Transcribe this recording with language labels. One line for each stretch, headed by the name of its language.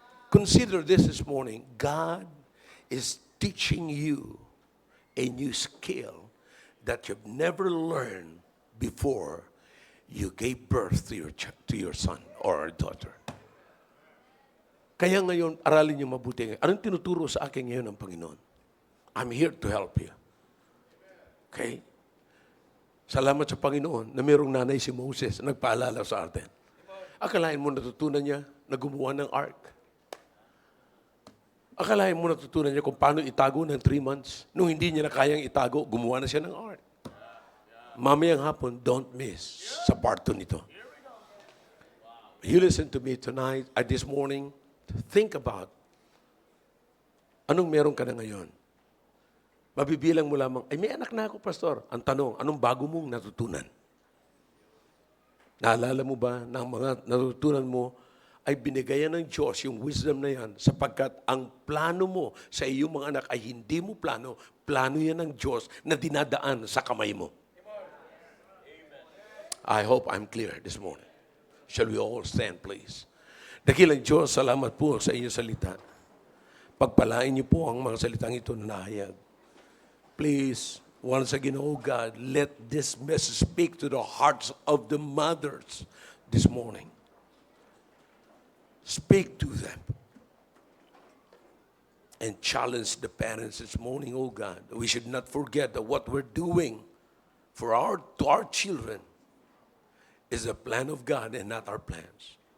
English: Consider this morning. God is teaching you a new skill that you've never learned before you gave birth to your son or daughter.
Filipino: Kaya ngayon, aralin niyo mabuti. Anong tinuturo sa akin ngayon ng Panginoon?
English: I'm here to help you.
Filipino: Okay? Salamat sa Panginoon na mayroong nanay si Moses na nagpaalala sa atin. Akalain mo natutunan niya na gumawa ng ark. Akalain mo natutunan niya kung paano itago ng 3 months. Nung hindi niya na kayang itago, gumawa na siya ng ark. Mamayang hapon,
English: don't miss sa part 2 nito. You listen to me tonight, this morning, think about
Filipino: anong meron ka na ngayon. Mabibilang mo lamang, may anak na ako, pastor. Ang tanong, anong bago mong natutunan? Naalala mo ba na ang mga natutunan mo ay binigayan ng Diyos yung wisdom na yan sapagkat ang plano mo sa iyong mga anak ay hindi mo plano yan ng Diyos na dinadaan sa kamay mo.
English: I hope I'm clear this morning. Shall we all stand, please?
Filipino: Dakilang Diyos, salamat po sa inyong salita. Pagpalain niyo po ang mga salitang ito na nahayag.
English: Please, once again, oh God, let this message speak to the hearts of the mothers this morning. Speak to them. And challenge the parents this morning, oh God. We should not forget that what we're doing to our children is the plan of God and not our plans.